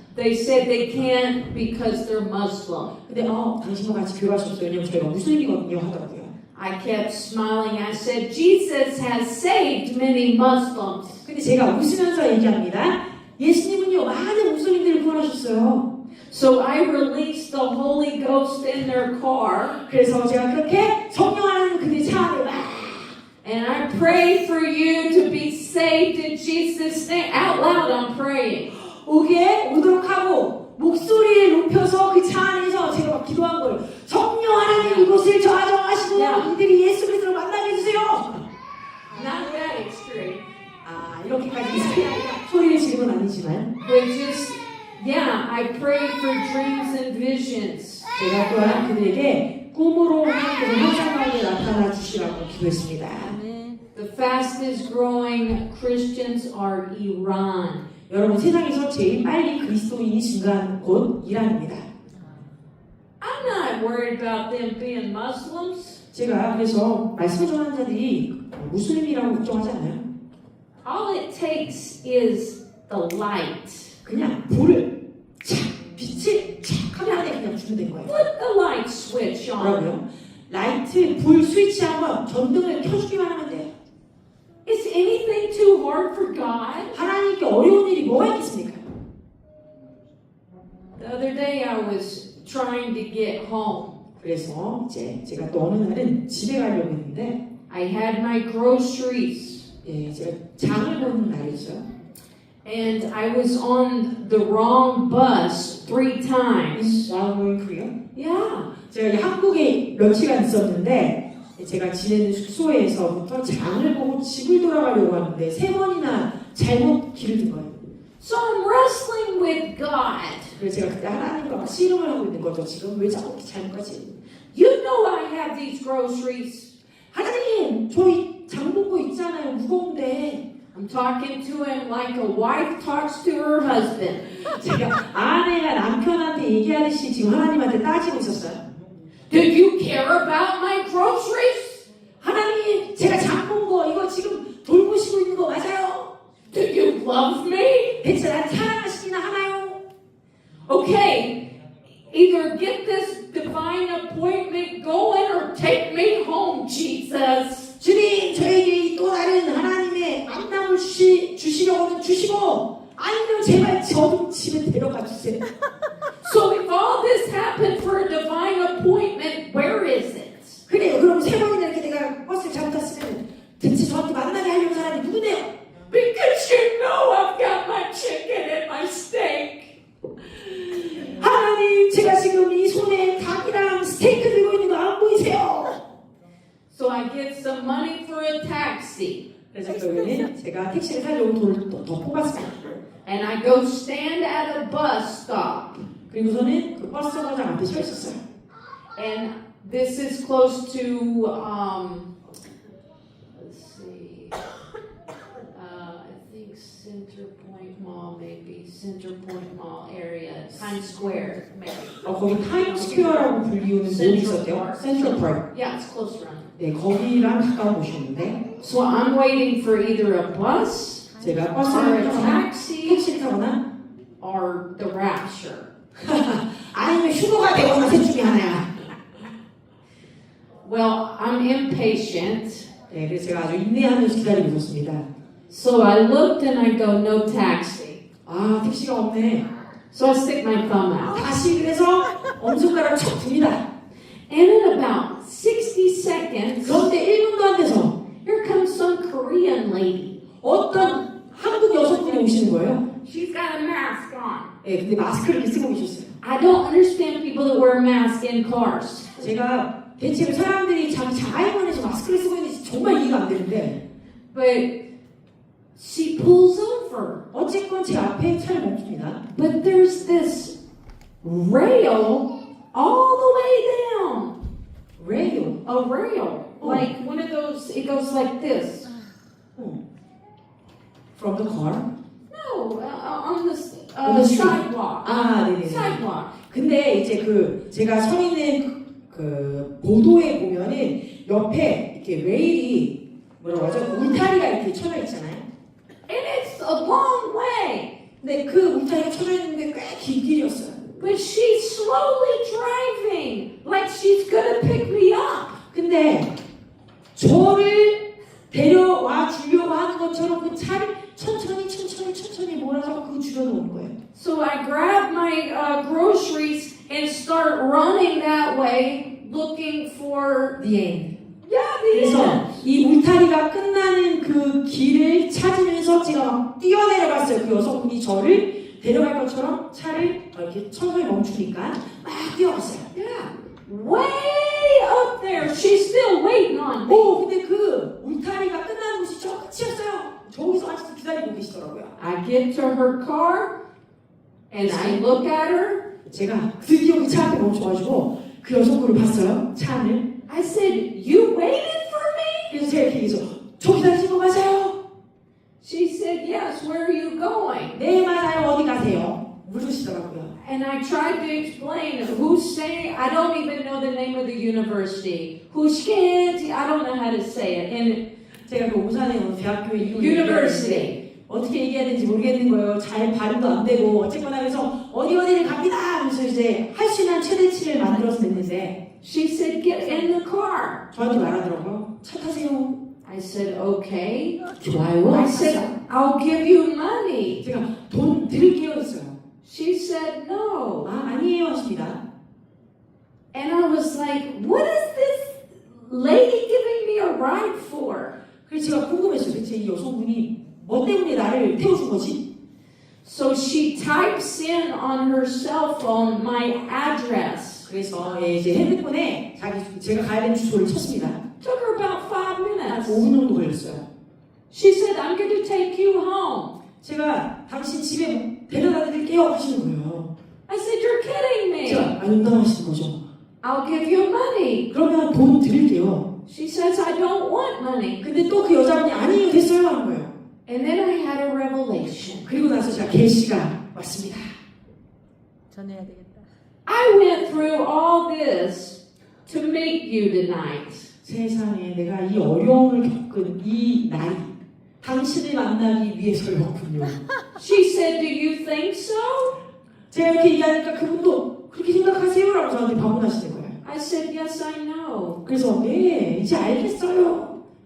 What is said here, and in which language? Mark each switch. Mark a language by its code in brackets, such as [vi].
[en] They said they can't because they're Muslim. [ko] 근데 당신과 같이 교회할 수 없어요. 왜냐면 저희가 무슬림이거든요 하더라고요. [en] I kept smiling. I said, Jesus has saved many Muslims. [ko] 근데 제가 웃으면서 얘기합니다. 예수님은요 많은 무슬림들을 구원하셨어요. [en] So I released the Holy Ghost in their car. [ko] 그래서 제가 그렇게 성령 하나님 그들 차 안에 막 [en] And I pray for you to be saved in Jesus' name. Out loud, I'm praying. [ko] 오도록 하고 목소리를 높여서 그 차 안에서 제가 막 기도한 거예요. 성령 하나님 이곳을 좌정하시고 이들이 예수 그리스도를 만나게 해주세요. [en] Not that extreme. [ko] 이렇게까지 소리를 지르는 건 아니지만 [en] But just, yeah, I prayed for dreams and visions. [ko] 제가 또한 그들에게 꿈으로 하나님께서 환상 가운데 나타나 주시라고 기도했습니다. [en] The fastest growing Christians are Iran. [ko] 여러분 세상에서 제일 빨리 그리스도인이 증가하는 곳 이란입니다. [en] I'm not worried about them being Muslims. [ko] 제가 그래서 말씀 전하는 자들이 무슬림이라고 걱정하지 않아요. [en] All it takes is the light. [ko] 그냥 불을 빛을 카메라 안에 그냥 주면 된 거예요. [en] Flip the light switch on. [ko] 뭐라고요? 라이트 불 스위치 한번 전등을 켜주기만 하면 돼요. [en] Is anything too hard for God? [ko] 하나님께 어려운 일이 뭐가 있겠습니까? [en] The other day I was trying to get home. [ko] 그래서 제가 또 어느 날은 집에 가려고 했는데 [en] I had my groceries. [ko] 제가 장을 보는 날이었어요. [en] And I was on the wrong bus 3 times. While going Korea? Yeah. [ko] 제가 한국에 며칠간 있었는데 제가 지내는 숙소에서부터 장을 보고 집을 돌아가려고 하는데 3번이나 잘못 길을 든 거예요. [en] So I'm wrestling with God. [ko] 그래서 제가 그때 하나님과 막 씨름을 하고 있는 거죠. 지금 왜 자꾸 잘못 가지? [en] You know I have these groceries. [ko] 하나님, 저희 장보고 있잖아요. 무거운데. [en] I'm talking to him like a wife talks to her husband. [ko] 제가 아내가 남편한테 얘기하듯이 지금 하나님한테 따지고 있었어요. [en] Do you care about my groceries? [ko] 하나님, 제가 장본 거 이거 지금 돌보시고 있는 거 맞아요? [en] Do you love me? [ko] 대체 날 사랑하시나 하나요? [en] Okay, either get this divine appointment going or take me home, Jesus. [ko] 주님, 저에게 또 다른 하나님의 만남을 주시려고는 주시고, 아니면 제발 저도 집에 데려가 주세요. [en] So if all this happened for a divine appointment, where is it? [ko] 그래요. 그럼 세 번이나 이렇게 내가 버스를 잘못 탔으면 대체 저한테 만나게 하려는 사람이 누구네요? [en] Because you know I've got my chicken and my steak. [ko] 하나님, 제가 지금 이 손에 닭이랑 스테이크 들고 있는 거 안 보이세요? [en] So I get some money for a taxi. [ko] 그래서 결국에는 제가 택시를 타려고 돈을 더 뽑았어요. [en] And I go stand at a bus stop. [ko] 그리고서는 그 버스 정거장 앞에 서 있었어요. [en] And this is close to, let's see, I think Center Point Mall, maybe Center Point Mall area, Times Square, maybe. [ko] 거기 타임스퀘어라고 불리우는 곳이 있었대요. 센트럴 파크. [en] Yeah, it's close around. [ko] 네, 거기랑 가까운 곳이었는데 [en] So I'm waiting for either a bus [ko] 제가 [en] or [ko] 버스를 [en] a [ko] 타거나 [en] taxi [ko] 택시를 타거나 [en] or the rapture. [ko] 아니면 휴거가 되거나 셋 중에 하나야. [en] Well, I'm impatient. [ko] 네, 그래서 제가 아주 인내하면서 기다리고 있었습니다. [en] So I looked and I go, no taxi. [ko] 아, 택시가 없네. [en] So I stick my thumb out. [ko] 다시 그래서 엄손가락을 척 듭니다. [en] And in about 60 seconds, [ko] 그런데 1분도 안 돼서 [en] here comes some Korean lady. [ko] 어떤 한국 여성분이 오시는 거예요. [en] She's got a mask on. [ko] 네, 근데 마스크를 이렇게 쓰고 계셨어요. [en] I don't understand people that wear masks in cars. [ko] 제가 대체로 사람들이 자기 자아에서 마스크를 쓰고 있는지 정말 이해가 안 되는데 [en] But she pulls over. [ko] 어쨌건 제 앞에 차를 멈춥니다. [en] But there's this rail all the way down. [ko] 레이오. [en] A rail. Like one of those, it goes like this. From the car? No, on the On the street. sidewalk. [ko] 아, 네네. [en] Sidewalk. [ko] 근데 이제 제가 서 있는 보도에 보면은 옆에 이렇게 레일이 뭐라고 하죠? 울타리가 이렇게 쳐져 있잖아요. [en] And it's a long way. [ko] 근데 그 울타리가 쳐져 있는 게 꽤 긴 길이었어요. [en] But she's slowly driving, like she's gonna pick me up. [ko] 근데 저를 데려와 주려고 하는 것처럼 그 차를 천천히 몰아서 그 주변으로 오는 거예요. [en] So I grab my groceries and start running that way, looking for The end. yeah the [ko] 그래서 [en] end. [ko] 이 울타리가 끝나는 그 길을 찾으면서 제가 막 뛰어내려갔어요. 그 여성분이 저를 데려갈 것처럼 차를 이렇게 천천히 멈추니까 막 뛰어갔어요. [en] Yeah, way up there. She's still waiting on me. [ko] 오, 근데 그 울타리가 끝나는 곳이 저 끝이었어요. 저기서 아직도 기다리고 계시더라고요. [en] I get to her car and I look at her. [ko] 제가 드디어 그 차 앞에 멈춰가지고 그 여성분을 봤어요. 차 안을. [en] I said, "You waited for me?" [ko] 그래서 제가 이렇게 해서 저 기다리신 거 맞아요? [en] She said, "Yes. Where are you going?" [ko] 네, 맞아요. 어디 가세요? 물으시더라고요. [en] And I tried to explain who's saying, I don't even know the name of the university. Hushkent, I don't know how to say it. And [ko] 제가 그 오산에 어느 대학교의 이름을 [en] university. [ko] 어떻게 얘기해야 되는지 모르겠는 거예요. 잘 발음도 안 되고 어쨌거나 그래서 어디를 갑니다 하면서 이제 할 수 있는 최대치를 만들어서 냈는데 [en] She said, get in the car. [ko] 저한테 말하더라고요. 차 타세요. [en] I said, okay. [ko] 좋아요. [en] I said, I'll give you money. [ko] 제가 돈 드릴게요 했어요. [en] She said, no. [ko] 아니에요 하십니다. [en] And I was like, what is this lady giving me a ride for? [ko] 그래서 제가 궁금했어요. 대체 이 여성분이 뭐 때문에 나를 태워준 거지? [en] So she types in on her cell phone my address. [ko] 그래서 이제 핸드폰에 제가 가야 되는 주소를 쳤습니다. [en] Took her about 5 minutes. [ko] 5분 정도 걸렸어요. [en] She said, I'm going to take you home. [ko] 제가 당신 집에 데려다 드릴게요 하시는 거예요. [en] I said, you're kidding me. [ko] 제가 농담하시는 거죠. [en] I'll give you money. [ko] 그러면 돈 드릴게요. [en] She says, I don't want money. [ko] 근데 또 그 여자분이 아니에요, 됐어요 하는 거예요. [en] And then I had a revelation. [ko] 그리고 나서 제가 계시가 왔습니다. 전해야 되겠다. [en] I went through all this to meet you tonight. [ko] 세상에 내가 이 어려움을 겪은 이 날이 당신을 만나기 위해서였군요. [en] She said, do you think so? [ko] 제가 이렇게 얘기하니까 그분도 그렇게 생각하세요? 라고 저한테 반문하시는 거예요. [en] I said, yes, I know. [ko] 그래서 네, 이제 알겠어요.